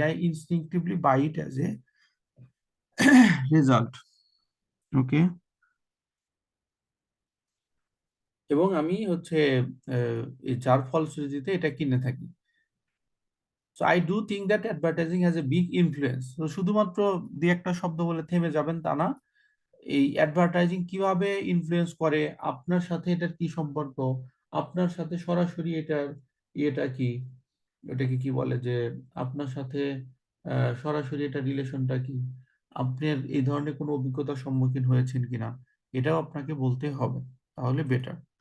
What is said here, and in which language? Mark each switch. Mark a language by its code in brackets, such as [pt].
[en] I instinctively buy it as a result. Okay. [bn] এবং আমি হচ্ছে যার ফলশ্রুতিতে এটা কিনে থাকি। [en] So I do think that advertising has a big influence. [bn] So শুধুমাত্র দুই একটা শব্দ বলে থেমে যাবেন তা না। এই অ্যাডভার্টাইজিং কিভাবে ইনফ্লুয়েন্স করে, আপনার সাথে এটার কি সম্পর্ক, আপনার সাথে সরাসরি এটার ইয়েটা কি, এটাকে কি বলে যে আপনার সাথে সরাসরি এটা রিলেশনটা কি, আপনার এই ধরনের কোনো অভিজ্ঞতার সম্মুখীন হয়েছেন কিনা, এটাও আপনাকে বলতে হবে, তাহলে বেটার।